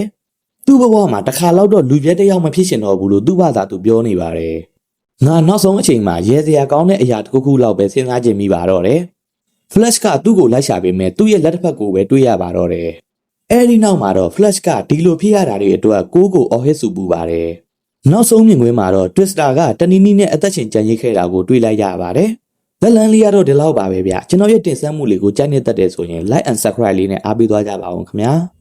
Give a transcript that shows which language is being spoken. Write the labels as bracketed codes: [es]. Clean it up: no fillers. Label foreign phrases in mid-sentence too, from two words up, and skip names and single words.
[my] ။သူ့ဘဝမှာတစ်ခါတော့လူပြဲတစ်ယောက်မဖြစ်ရှင်တော့ဘူးလို့သူ့ဘာသာသူပြောနေပါတယ်။ငါနောက်ဆုံးအချိန်မှာရဲစရာကောင်းတဲ့အရာတစ်ခုလောက်ပဲစဉ်းစားကြည့်မိပါတော့တယ်။ Flash ကသူ့ကိုလိုက်ရှာပေမဲ့သူ့ရဲ့လက်တစ်ဖက်ကိုပဲတွေးရပါတော့တယ်။အဲဒီနောက်မှာတော့ Flash ကဒီလိုဖြစ်ရတာတွေအတွက်ကိုအော်ဟစ်ဆူပူပါတယ်။နောက်ဆုံးမြင်ကွင်းမှာတော့ Twister ကတနီးနီးနဲ့အသက်ရှင်ကြံ့ရစ်ခဲ့တာကိုတွေ့လိုက်ရပါတယ်။လက်လန်းလေးကတော့ဒီလောက်ပါပဲဗျ။ကျွန်တော်ရဲ့တင်ဆက်မှုလေးကိုကြိုက်နေတတ်တယ်ဆိုရင် [en] like and subscribe [my] လေးနဲ့အားပေးသွားကြပါအောင်ခင်ဗျာ။